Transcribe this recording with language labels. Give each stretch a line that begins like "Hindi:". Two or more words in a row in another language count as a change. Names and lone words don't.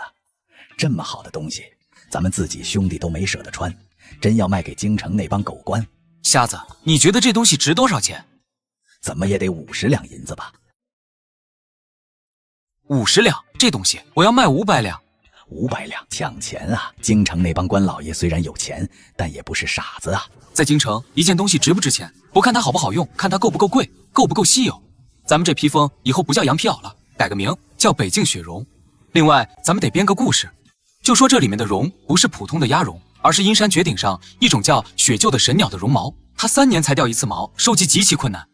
Chinese: 這麼好的東西，咱們自己兄弟都沒捨得穿，真要賣給京城那幫狗官。瞎子，你覺得這東西值多少錢？怎麼也得50兩銀子吧？50兩，這東西我要賣500兩。 500兩，搶錢啊！京城那幫官老爺雖然有錢，但也不是傻子啊。在京城，一件東西值不值錢，不看它好不好用，看它夠不夠貴，夠不夠稀有。咱們這披風以後不叫羊皮袄了，改個名叫北境雪絨。另外，咱們得編個故事，就說這裡面的絨不是普通的鴨絨，而是陰山絕頂上一種叫雪鹫的神鳥的絨毛，它3年才掉一次毛，收集極其困難。